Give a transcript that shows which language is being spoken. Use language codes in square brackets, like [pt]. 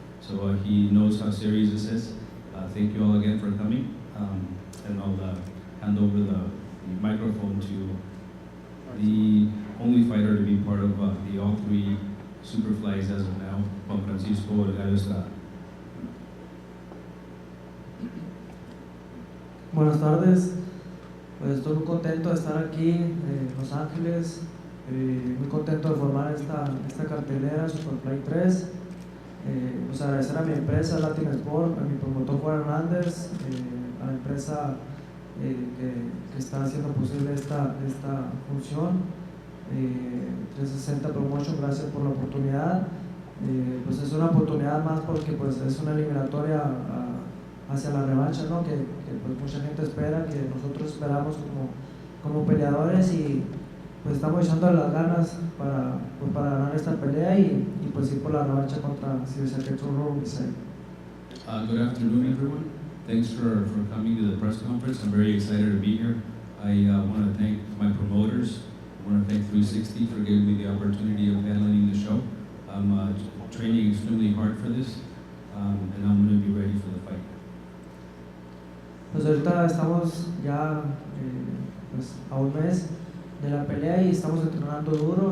[en] So he knows how serious this is. Thank you all again for coming. And I'll hand over the microphone to the only fighter to be part of the all 3 Superflies as of now, Juan Francisco Estrada. [es] Buenas tardes, pues estoy muy contento de estar aquí en Los Ángeles, muy contento de formar esta cartelera Superfly 3. Pues agradecer a mi empresa Latin Sport, a mi promotor Juan Hernández, a la empresa que está haciendo posible esta función. 360 Promotion, gracias por la oportunidad. Pues es una oportunidad más porque pues es una eliminatoria hacia la revancha, ¿no? que pues mucha gente espera, que nosotros esperamos como peleadores y pues estamos echando las ganas para ganar esta pelea y pues ir por la revancha contra Silsaket. [en] Good afternoon, everyone. Thanks for coming to the press conference. I'm very excited to be here. I want to thank my promoters. I want to thank 360 for giving me the opportunity of headlining the show. I'm training extremely hard for this, and I'm going to be ready for the fight. [es] Pues ahorita estamos ya pues a un mes de la pelea y estamos entrenando duro.